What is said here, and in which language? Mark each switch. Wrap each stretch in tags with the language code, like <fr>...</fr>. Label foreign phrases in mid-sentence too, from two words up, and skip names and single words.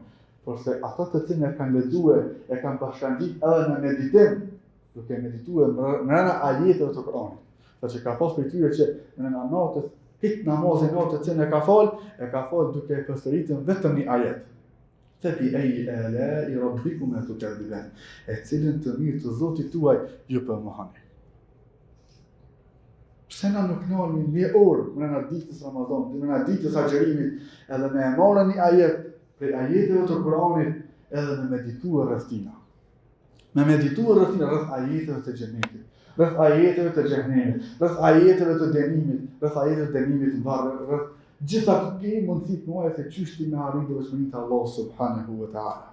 <sq>Por se ata të cilët e kanë lexuar, e kanë bashkangjitur edhe në meditim, duke medituar brenda ajeteve të Kuranit. Që ka pas për tyre që në natës, këtë namazin natë që e ka fal duke e përsëritur vetëm një ajet.</sq> <ar>فبأي آلاء ربكما تكذبان,</ar> <sq>e cilën të mirë të Zotit tuaj ju përmohani. Pse na nuk nalmi 1 orë brenda ditës Ramazanit, brenda ditës agjërimit, edhe me marrë një ajet prej ajeteve të Kuranit edhe me medituar rreth tina. Me medituar rreth ajeteve të xhenetit, rreth ajeteve të xhenemit, rreth ajeteve të dënimit, rreth ajeteve të dënimit rreth gjitha këto mundësi të mëdha se çysh ti me arritë devotshmërinë të Allahut</sq> <ar>سبحانه وتعالى.</ar>